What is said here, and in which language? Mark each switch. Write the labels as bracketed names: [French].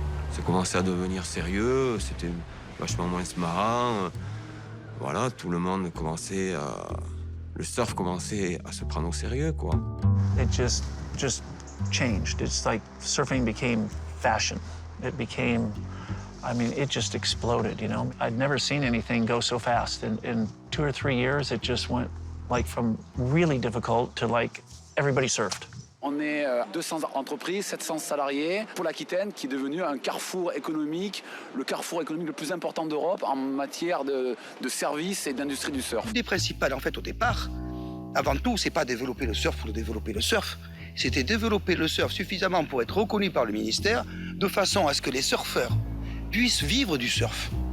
[French] Ça commençait à devenir sérieux, c'était vachement moins marrant. Voilà, tout le monde commençait à... Le surf commençait à se prendre au sérieux, quoi. [English] It just changed. It's like surfing became fashion. It became, I mean, it just exploded, you know? I'd never seen anything go so fast. In 2 or 3 years, it just went like from really difficult to like everybody surfed. [French] On est 200 entreprises, 700 salariés pour l'Aquitaine, qui est devenu un carrefour économique, le carrefour économique le plus important d'Europe en matière de services et d'industrie du surf. L'idée principale, en fait, au départ, avant tout, c'est pas développer le surf pour développer le surf. C'était développer le surf suffisamment pour être reconnu par le ministère, de façon à ce que les surfeurs puissent vivre du surf.